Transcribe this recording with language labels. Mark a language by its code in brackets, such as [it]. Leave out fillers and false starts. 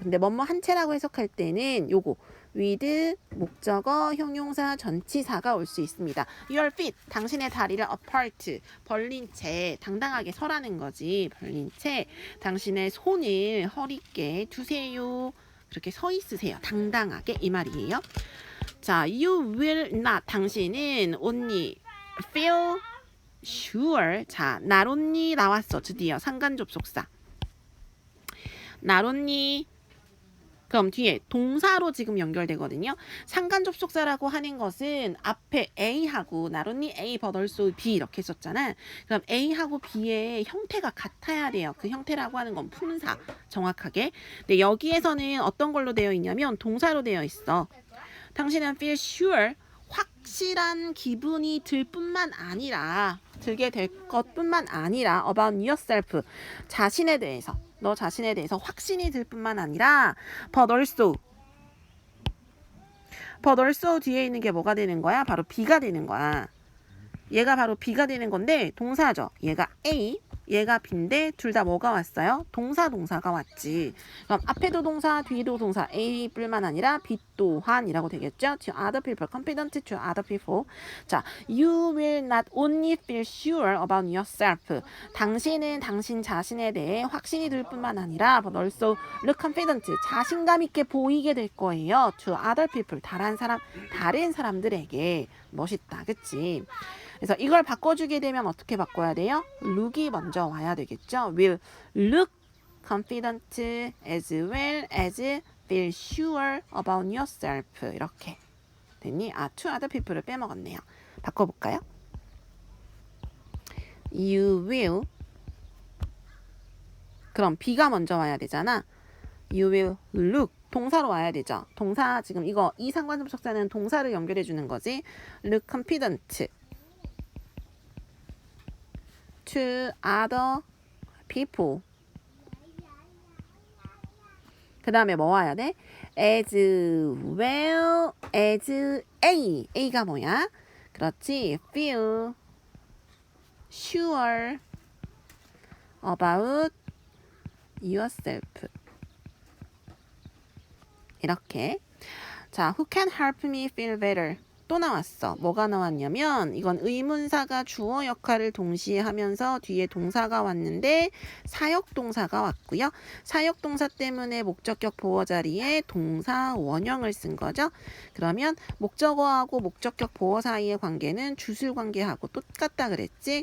[ko] 근데 뭐뭐 한 채라고 해석할 때는 요거 with 목적어 형용사 전치사가 올 수 있습니다. Your feet 당신의 다리를 apart 벌린 채 당당하게 서라는 거지. 벌린 채 당신의 손을 허리께 두세요. 그렇게 서 있으세요. 당당하게 이 말이에요. [en] 자, you will not. [ko] 당신은 [en] only feel sure. [ko] 자, not only 나왔어. 드디어 상관접속사. not only 그럼 뒤에 동사로 지금 연결되거든요. 상관접속사라고 하는 것은 앞에 A하고 not only A but also B 이렇게 썼잖아. 그럼 A하고 B의 형태가 같아야 돼요. 그 형태라고 하는 건 품사 정확하게. 근데 여기에서는 어떤 걸로 되어 있냐면 동사로 되어 있어. 당신은 [en] feel sure [ko] 확실한 기분이 들 뿐만 아니라 들게 될 것뿐만 아니라 [en] about yourself [ko] 자신에 대해서 너 자신에 대해서 확신이 들 뿐만 아니라 [en] but also [ko] 뒤에 있는 게 뭐가 되는 거야? 바로 B가 되는 거야. 얘가 바로 B가 되는 건데 동사죠. 얘가 A, 얘가 B인데 둘 다 뭐가 왔어요? 동사가 왔지. 그럼 앞에도 동사, 뒤에도 동사 A뿐만 아니라 B 또한이라고 되겠죠? [en] To other people, confident to other people. [ko] 자, [en] you will not only feel sure about yourself. [ko] 당신은 당신 자신에 대해 확신이 들 뿐만 아니라 [en] but also look confident, [ko] 자신감 있게 보이게 될 거예요. [en] To other people, 다른 사람들에게. [ko] 멋있다, 그치? 그래서 이걸 바꿔주게 되면 어떻게 바꿔야 돼요? look이 먼저 와야 되겠죠? [en] will look confident as well as feel sure about yourself. [ko] 이렇게 됐니? to other people을 빼먹었네요. 바꿔볼까요? [en] you will [ko] 그럼 B가 먼저 와야 되잖아. [en] you will look [ko] 동사로 와야 되죠. 동사 지금 이 상관접속사는 동사를 연결해 주는 거지. [en] look confident to other people. [ko] 그 다음에 뭐 와야 돼? as well as A. A가 뭐야? 그렇지. [en] feel sure about yourself. [ko] 이렇게. [en] 자, who can help me feel better? [ko] 또 나왔어. 뭐가 나왔냐면 이건 의문사가 주어 역할을 동시에 하면서 뒤에 동사가 왔는데 사역동사가 왔고요. 사역동사 때문에 목적격 보어 자리에 동사 원형을 쓴 거죠. 그러면 목적어하고 목적격 보어 사이의 관계는 주술 관계하고 똑같다 그랬지.